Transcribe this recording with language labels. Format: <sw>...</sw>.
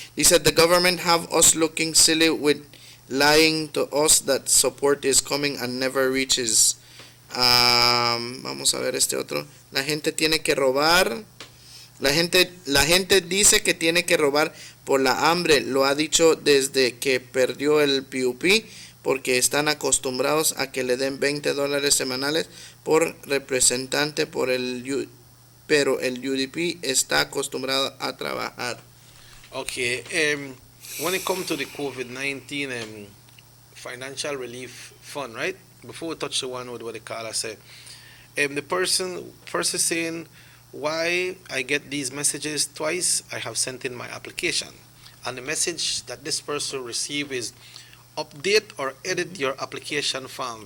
<en>Dice, the government have us looking silly with lying to us that support is coming and never reaches.</en> <es>Vamos a ver este otro. La gente tiene que robar. La gente dice que tiene que robar por la hambre. Lo ha dicho desde que perdió el PUP, porque están acostumbrados a que le den $20 semanales por representante pero el UDP está acostumbrado a trabajar.</es> <en>Okay, when it comes to the COVID-19 financial relief fund, right? before we touch the one with what the caller said, the person first is saying, why I get these messages twice? I have sent in my application, and the message that this person received is, update or edit your application form.</en>